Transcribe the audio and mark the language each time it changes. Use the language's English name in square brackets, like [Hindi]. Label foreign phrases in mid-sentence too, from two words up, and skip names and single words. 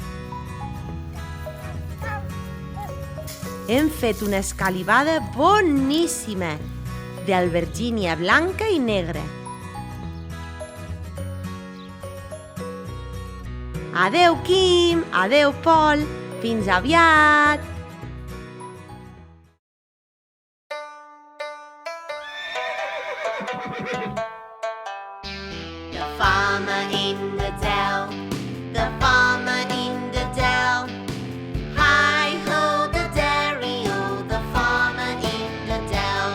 [Catalan] Hem fet una escalivada boníssima d'albergínia blanca i negra. Adeu, Quim! Adeu, Pol! Fins aviat! [English] The farmer in the dell, the farmer in the dell. Hi-ho, the dairy-o, the farmer in the dell.